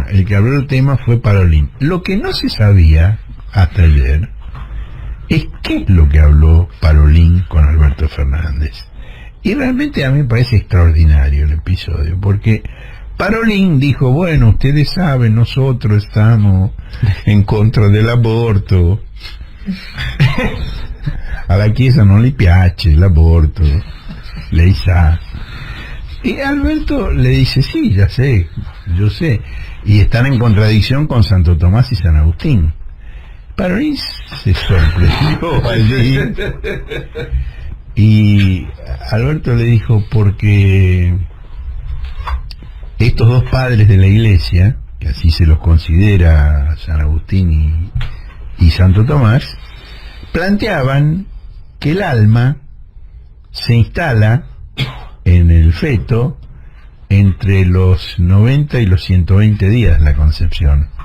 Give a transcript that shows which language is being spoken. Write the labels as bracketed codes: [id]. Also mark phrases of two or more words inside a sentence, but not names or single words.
[es] El que habló del tema fue Parolin. Lo que no se sabía hasta ayer es qué es lo que habló Parolin con Alberto Fernández. Y realmente a mí me parece extraordinario el episodio, porque Parolin dijo, bueno, ustedes saben, nosotros estamos en contra del aborto. [it] A la Chiesa non le piace l'aborto, lei sa. [es] Y Alberto le dice, sí, ya sé, yo sé. Y están en contradicción con Santo Tomás y San Agustín. Parolin se sorprendió allí. Y Alberto le dijo, porque estos dos padres de la Iglesia, que así se los considera San Agustín y Santo Tomás, planteaban que el alma se instala en el feto entre los 90 y los 120 días de la concepción.